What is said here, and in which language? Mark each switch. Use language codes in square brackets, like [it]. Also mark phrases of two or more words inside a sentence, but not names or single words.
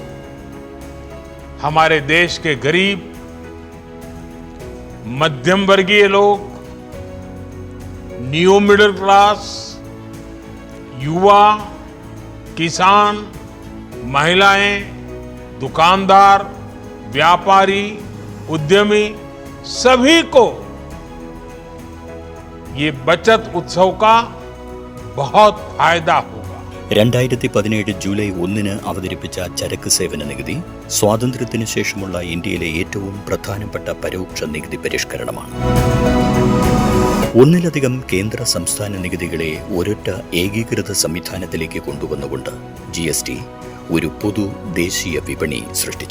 [hi] हमारे देश के गरीब, मध्यम वर्गीय लोग, [en] new middle class, [hi] युवा, किसान, महिलाएं, दुकानदार, व्यापारी, उद्यमी सभी को ये बचत उत्सव का बहुत फायदा होगा. [ml] 2017 ജൂലൈ 1 അവതരിപ്പിച്ച ചരക്ക് സേവന നികുതി സ്വാതന്ത്ര്യത്തിനു ശേഷമുള്ള ഇന്ത്യയിലെ ഏറ്റവും പ്രധാനപ്പെട്ട പരോക്ഷ നികുതി പരിഷ്കരണമാണ്. ഒന്നിലധികം കേന്ദ്ര സംസ്ഥാന നികുതികളെ ഒരൊറ്റ ഏകീകൃത സംവിധാനത്തിലേക്ക് കൊണ്ടുവന്നുകൊണ്ട് GST ഒരു പൊതു ദേശീയ വിപണി സൃഷ്ടിച്ചു.